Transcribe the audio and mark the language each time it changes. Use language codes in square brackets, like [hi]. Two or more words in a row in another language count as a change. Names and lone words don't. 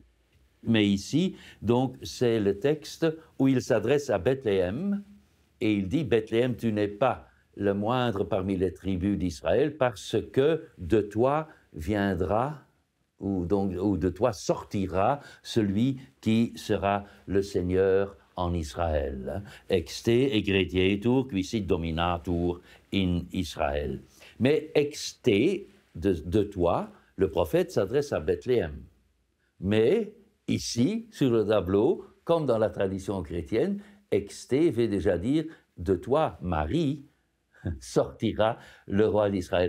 [fr] Mais ici, donc, c'est le texte où il s'adresse à Bethléem, et il dit « Bethléem, tu n'es pas le moindre parmi les tribus d'Israël, parce que de toi viendra, ou de toi sortira celui qui sera le Seigneur en Israël. [la] Exte egredietur qui sit dominatur in Israël. [fr] » Mais exte, de toi, le prophète s'adresse à Bethléem. Mais ici, sur le tableau, comme dans la tradition chrétienne, exte veut déjà dire de toi, Marie, sortira le roi d'Israël.